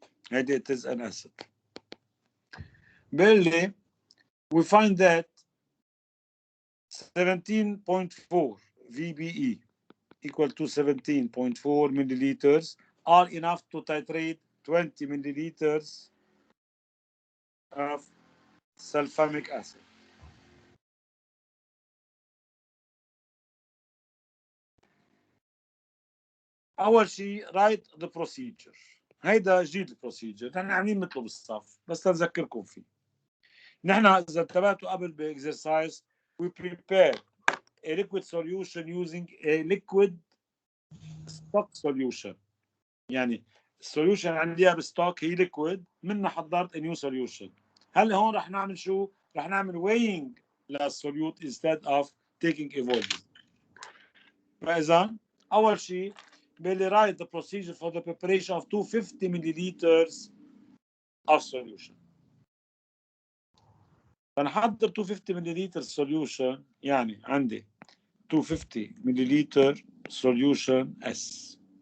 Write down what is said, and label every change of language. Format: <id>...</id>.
<en>And it is an acid. Barely, we find that 17.4 VBE equal to 17.4 milliliters are enough to titrate 20 milliliters of sulfamic acid.</en> <ar>أول شيء</ar> <en>write the procedure.</en> <ar>هيدا جديد البروسيجر، نحن عاملين مثله بالصف بس تذكركم فيه. نحن إذا انتبهتوا قبل بإكسرسايز</ar> <en>we prepare a liquid solution using a liquid stock solution.</en> <ar>يعني السوليوشن عندي بالستوك هي ليكويد، منها حضرت</ar> <en>a new solution.</en> <ar>هلا هون رح نعمل شو؟ رح نعمل weighing للسوليوت</ar> <en>instead of taking a volume.</en> <ar>فإذا أول شيء بيلي</ar> <en>write the procedure for the preparation of 250 milliliters of solution.</en> <ar>فنحضر</ar> <en>250 milliliter solution،</en> <ar>يعني عندي</ar> <en>250 milliliter solution S.</en>